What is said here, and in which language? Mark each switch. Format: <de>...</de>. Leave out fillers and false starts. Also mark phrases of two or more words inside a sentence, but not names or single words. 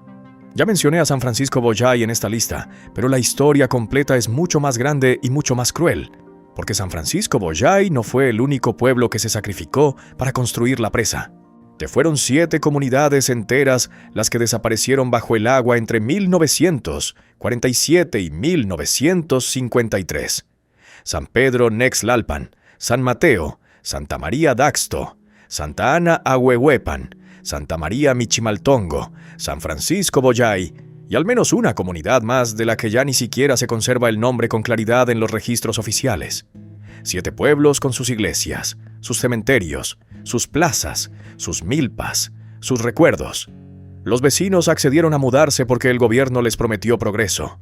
<es>Ya mencioné a San Francisco Boyay en esta lista, pero la historia completa es mucho más grande y mucho más cruel, porque San Francisco Boyay no fue el único pueblo que se sacrificó para construir la presa. Fueron 7 comunidades enteras las que desaparecieron bajo el agua entre 1947 y 1953. San Pedro Nexlalpan, San Mateo, Santa María Daxto, Santa Ana Ahuehuepan, Santa María Michimaltongo, San Francisco Boyay y al menos una comunidad más de la que ya ni siquiera se conserva el nombre con claridad en los registros oficiales. 7 pueblos con sus iglesias, sus cementerios, sus plazas, sus milpas, sus recuerdos. Los vecinos accedieron a mudarse porque el gobierno les prometió progreso.</es>